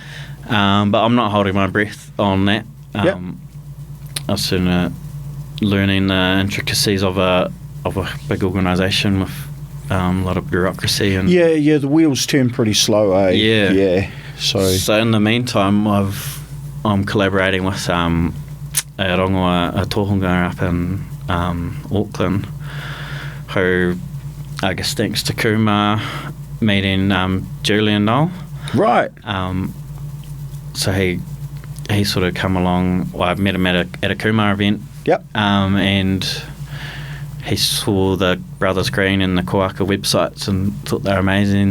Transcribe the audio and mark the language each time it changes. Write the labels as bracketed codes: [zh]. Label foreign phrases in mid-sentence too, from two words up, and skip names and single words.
[en] But I'm not holding my breath on that. I'll sooner learning the intricacies of a big organisation with a lot of bureaucracy and the wheels turn pretty slow, eh? Yeah. So in the meantime, I'm collaborating with a rongoa, a tohunga up in Auckland, who I guess thanks to KUMA meeting Julian Noel. Right. So he sort of come along. Well, I met him at a KUMA event. Yep. And he saw the Brothers Green and the Koaka websites and thought they were amazing.